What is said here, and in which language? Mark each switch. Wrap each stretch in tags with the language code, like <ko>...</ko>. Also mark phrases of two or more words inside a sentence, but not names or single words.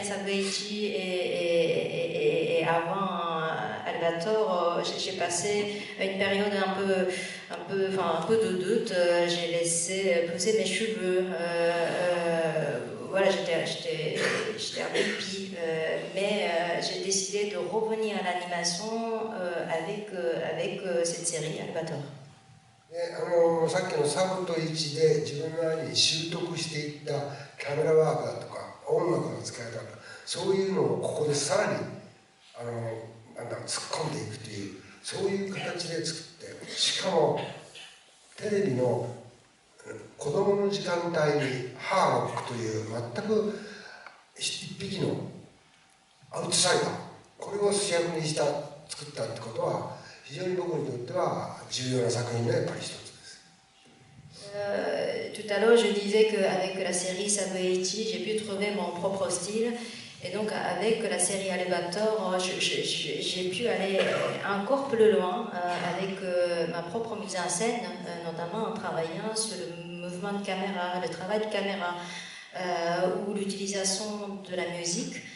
<fr>Sakuichi et avant Albator, j'ai passé une période un peu de doute. J'ai laissé pousser mes cheveux. Voilà, j'étais en dépit, mais j'ai décidé de revenir à l'animation avec cette série Albator.</fr> <ja>さっきのサブと1で自分なりに習得していったキャメラワークだとか音楽の使い方、そういうのをここでさらに突っ込んでいくという、そういう形で作って、しかもテレビの子供の時間帯にハーロックという全く一匹のアウトサイダー、これを主役に作ったってことは非常に僕にとっては重要な作品のやっぱり一つです。</ja> <fr>Tout à l'heure, je disais qu'avec la série Sabueichi, j'ai pu trouver mon propre style. Et donc, avec la série Albator, j'ai pu aller encore plus loin avec ma propre mise en scène, notamment en travaillant sur le mouvement de caméra, le travail de caméra ou l'utilisation de la musique.</fr>